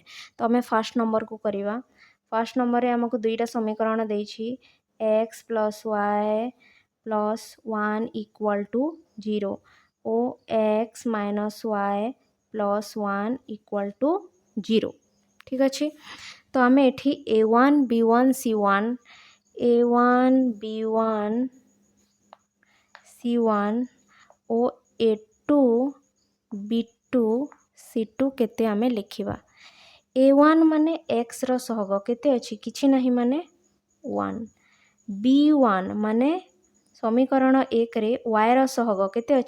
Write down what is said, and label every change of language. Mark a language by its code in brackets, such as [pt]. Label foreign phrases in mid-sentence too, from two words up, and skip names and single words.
[or] ତ ଆମେ ଫାର୍ଷ୍ଟ ନମ୍ବରକୁ କରିବା। ଫାର୍ଷ୍ଟ ନମ୍ବରରେ ଆମକୁ 2ଟା ସମୀକରଣ ଦେଇଛି, x + y + 1 = 0 ଓ x - y + 1 = 0। ଠିକ୍ ଅଛି। ତ ଆମେ ଏଠି a1 b1 c1 a1 b1 c1 ଓ a2 b2 c2 କେତେ ଆମେ ଲେଖିବା। a1 ମାନେ xର ସହଗ କେତେ ଅଛି? କିଛି ନାହିଁ ମାନେ 1। b1 ମାନେ ସମୀକରଣ 1ରେ yର ସହଗ କେତେ ଅଛି?